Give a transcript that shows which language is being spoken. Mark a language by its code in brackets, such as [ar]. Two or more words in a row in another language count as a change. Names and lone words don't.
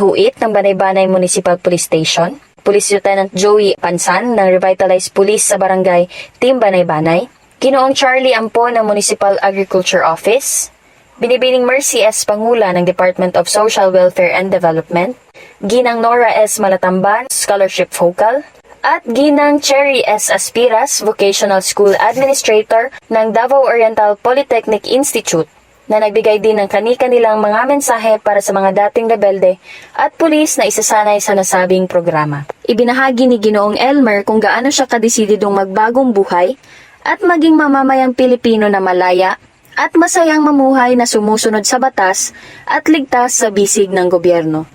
[tl] Huit ng Banay-Banay Municipal Police Station, Police Lieutenant Joey Pansan ng Revitalized Police sa Barangay Team Banay-Banay, Ginoong Charlie Ampo ng Municipal Agriculture Office, Binibining Mercy S. Pangula ng Department of Social Welfare and Development, Ginang Nora S. Malatamban, [en] Scholarship Focal, [tl] at Ginang Cherry S. Aspiras, [en] Vocational School Administrator [tl] ng Davao Oriental Polytechnic Institute, na nagbigay din ng kani-kanilang mga mensahe para sa mga dating rebelde at pulis na isasanay sa nasabing programa. Ibinahagi ni Ginoong Elmer kung gaano siya kadesididong magbagong buhay at maging mamamayang Pilipino na malaya at masayang mamuhay na sumusunod sa batas at ligtas sa bisig ng gobyerno.